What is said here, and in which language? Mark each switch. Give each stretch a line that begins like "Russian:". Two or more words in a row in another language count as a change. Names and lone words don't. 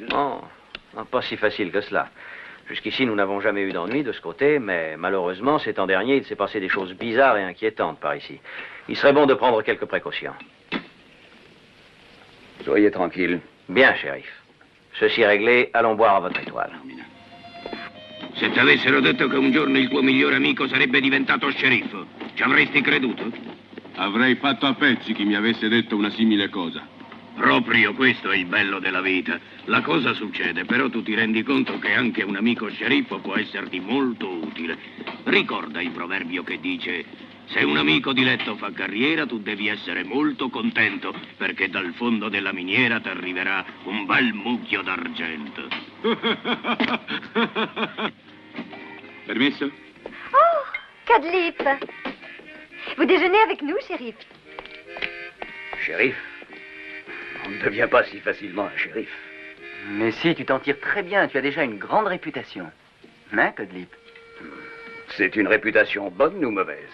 French: Non, pas si facile que cela. Jusqu'ici, nous n'avons jamais eu d'ennui de ce côté, mais malheureusement, ces temps derniers, il s'est passé des choses bizarres et inquiétantes par ici. Il serait bon de prendre quelques précautions. Soyez tranquille. Bien, shérif. Ceci réglé, allons boire à votre étoile.
Italian: Se ti avessero detto che un giorno il tuo migliore amico sarebbe diventato sceriffo, ci avresti creduto? Avrei fatto a pezzi chi mi avesse detto una simile cosa. Proprio questo è il bello della vita. La cosa succede, però tu ti rendi conto che anche un amico sceriffo può esserti molto utile. Ricorda il proverbio che dice: se un amico di letto fa carriera, tu devi essere molto contento, perché dal fondo della miniera ti arriverà un bel mucchio d'argento. Permesso? Oh, Cudlip.
French: Vous déjeunez avec nous, shérif? Shérif? On ne devient pas si facilement un shérif. Mais si, tu t'en tires très bien. Tu as déjà une grande réputation. Hein, Cudlip? C'est une réputation bonne ou mauvaise?